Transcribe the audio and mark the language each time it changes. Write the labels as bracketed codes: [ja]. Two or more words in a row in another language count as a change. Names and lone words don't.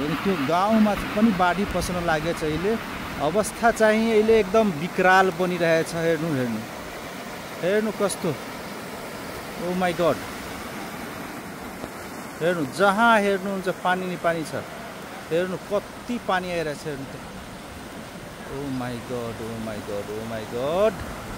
[ne] त्यो गाउँमा पनि बाढी पस्न लागेछ अहिले। अवस्था चाहिँ अहिले एकदम विकराल बनिरहेछ। हेर्नु हेर्नु हेर्नु कस्तो। [en] Oh my God [ne] हेर्नु जहाँ हेर्नुहुन्छ पानी नै पानी छ। हेर्नु कति पानी आइरहेछ। हेर्नु त। [en] Oh my God Oh my God Oh my God.